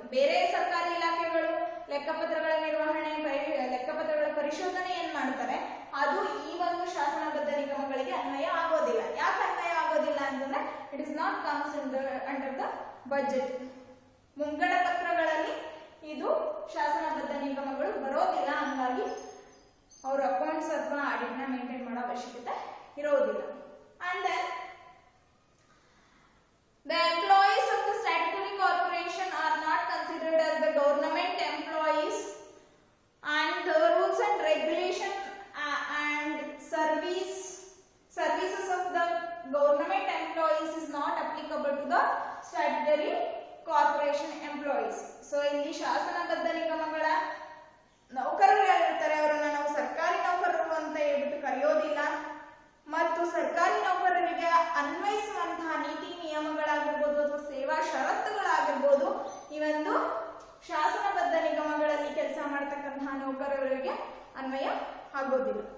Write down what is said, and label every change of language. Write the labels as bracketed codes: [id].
[kn] ಬೇರೆ ಸರ್ಕಾರಿ ಇಲಾಖೆಗಳು ಲೆಕ್ಕಪತ್ರಗಳ ನಿರ್ವಹಣೆ ಲೆಕ್ಕಪತ್ರಗಳ ಪರಿಶೋಧನೆ ಏನ್ ಮಾಡ್ತಾರೆ ಅದು ಈ ಒಂದು ಶಾಸನಬದ್ಧ ನಿಗಮಗಳಿಗೆ ಅನ್ವಯ ಆಗೋದಿಲ್ಲ. ಯಾಕೆ ಅನ್ವಯ ಆಗೋದಿಲ್ಲ ಅಂತಂದ್ರೆ [en] It is not comes under the budget. [kn] ಮುಂಗಡ ಪತ್ರಗಳಲ್ಲಿ ಇದು ಶಾಸನಬದ್ಧ ನಿಗಮಗಳು ಬರೋದಿಲ್ಲ. ಹಂಗಾಗಿ ಅವ್ರ ಅಕೌಂಟ್ಸ್ ಅಥವಾ ಆಡಿಟ್ ನ ಮೇಂಟೈನ್ ಮಾಡೋ ಅವಶ್ಯಕತೆ ಇರೋದಿಲ್ಲ. [en] And then the employees of the statutory corporation are not considered as the government employees and the rules and regulation and services of the government employees is not applicable to the statutory corporation employees. [kn] So ಇಲ್ಲಿ ಶಾಸನಬದ್ಧ ನಿಗಮಗಳ ನೌಕರರು ಯಾರಿರ್ತಾರೆ ಅವರನ್ನ ನಾವು ಸರ್ಕಾರಿ ನೌಕರರು ಅಂತ ಹೇಳ್ಬಿಟ್ಟು ಕರೆಯೋದಿಲ್ಲ ಮತ್ತು ಸರ್ಕಾರಿ ನೌಕರರಿಗೆ ಅನ್ವಯಿಸುವಂತಹ ನೀತಿ ನಿಯಮಗಳಾಗಿರ್ಬೋದು ಅಥವಾ ಸೇವಾ ಷರತ್ತುಗಳಾಗಿರ್ಬೋದು ಈ ಒಂದು ಶಾಸನಬದ್ಧ ನಿಗಮಗಳಲ್ಲಿ ಕೆಲಸ ಮಾಡತಕ್ಕಂತಹ ನೌಕರರಿಗೆ ಅನ್ವಯ ಆಗೋದಿಲ್ಲ.